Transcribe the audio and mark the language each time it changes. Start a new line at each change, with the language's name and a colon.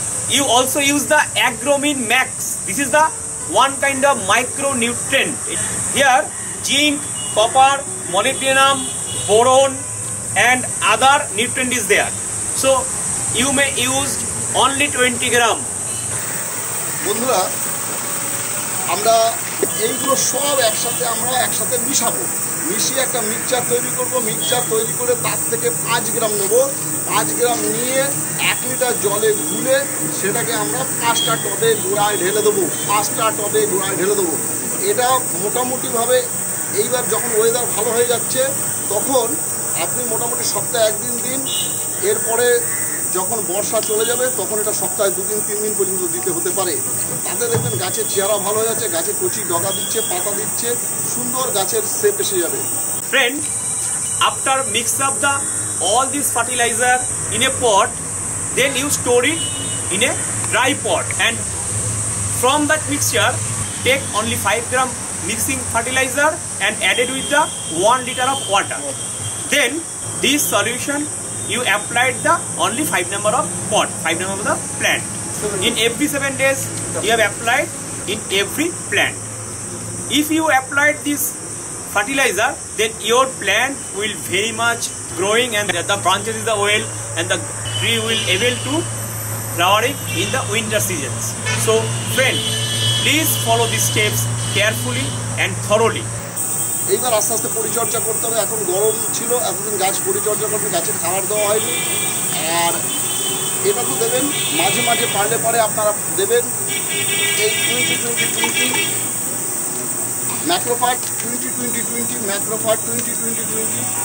English: You also use the Agromine Max. This is the one kind of micronutrient. Here zinc, copper, molybdenum, boron and other nutrient is there. So you may use only 20 gram.
Bangla: বন্ধুরা, আমরা এইগুলো সব একসাথে মিশাবো, মিশিয়ে একটা mixture তৈরি করব। Mixture তৈরি করে তার থেকে 5 গ্রাম নেব। 5 গ্রাম নিয়ে 1 লিটার জলে গুলে সেটাকে আমরা 5টা টবে গুঁড়ায় ঢেলে দেবো। 5টা টবে গুঁড়ায় ঢেলে দেবো। এটা মোটামুটিভাবে এইবার যখন ওয়েদার ভালো হয়ে যাচ্ছে তখন আপনি মোটামুটি সপ্তাহে 1 দিন দিন। এরপরে যখন বর্ষা চলে যাবে তখন এটা সপ্তাহে 2 দিন 3 দিন পর্যন্ত দিতে হতে পারে। তাতে দেখবেন গাছের চেহারা ভালো হয়ে যাচ্ছে, গাছে কচি ডগা দিচ্ছে, পাতা দিচ্ছে, সুন্দর গাছের শেপ এসে যাবে।
English: Friends, after mix up the all this fertilizer in a pot, then you store it in a dry pot and from that mixture take only 5 gram mixing fertilizer and add it with the 1 liter of water. Then this solution you applied the only 5 number of pot, 5 number of the plant. In every 7 days you have applied in every plant. If you applied this fertilizer, then your plant will very much growing and the branches is the oil and the tree will able to flowering in the winter seasons. So friend, please follow these steps carefully and thoroughly.
Bangla: এইবার আস্তে আস্তে পরিচর্যা করতে হবে। এখন গরম ছিল, এতদিন গাছ পরিচর্যা করবে, গাছের খাবার দেওয়া হয়নি। আর এটা তো দেবেন মাঝে মাঝে, পারলে আপনারা দেবেন এই 20-20-20 ম্যাক্রোফাট, 20-20-20 ম্যাক্রোফাট 20-20-20।